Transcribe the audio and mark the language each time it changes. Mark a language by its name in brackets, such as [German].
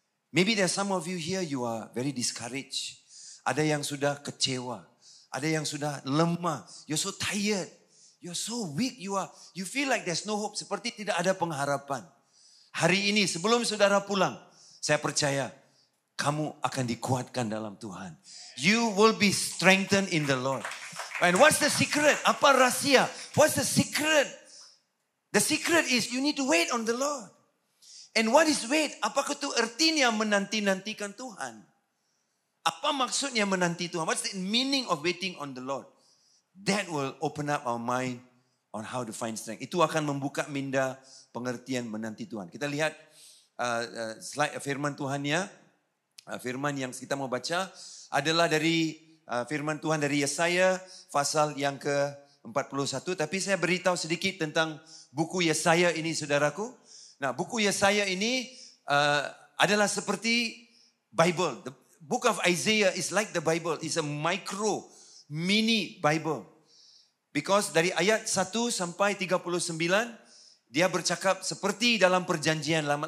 [English] Maybe there are some of you here, you are very discouraged. [Malay] Ada yang sudah kecewa. Ada yang sudah lemah. [English] You're so tired. You're so weak. You feel like there's no hope. [Malay] Seperti tidak ada pengharapan. Hari ini sebelum saudara pulang, saya percaya kamu akan dikuatkan dalam Tuhan. [English] You will be strengthened in the Lord. And what's the secret? [Malay] Apa rahsia? [English] What's the secret The secret is you need to wait on the Lord. And what is wait? [Malay] Apakah itu artinya menanti-nantikan Tuhan? Apa maksudnya menanti Tuhan? [English] What's the meaning of waiting on the Lord? That will open up our mind on how to find strength. [Malay] Itu akan membuka minda pengertian menanti Tuhan. Kita lihat slide firman Tuhannya. Firman yang kita mau baca adalah dari firman Tuhan dari Yesaya pasal yang ke-41. Tapi saya beritahu sedikit tentang buku Yesaya ini, saudaraku. Nah, buku Yesaya ini adalah seperti Bible. [English] The book of Isaiah is like the Bible. It's a micro, mini Bible. [Malay] Because dari ayat 1 sampai 39, dia bercakap seperti dalam perjanjian lama.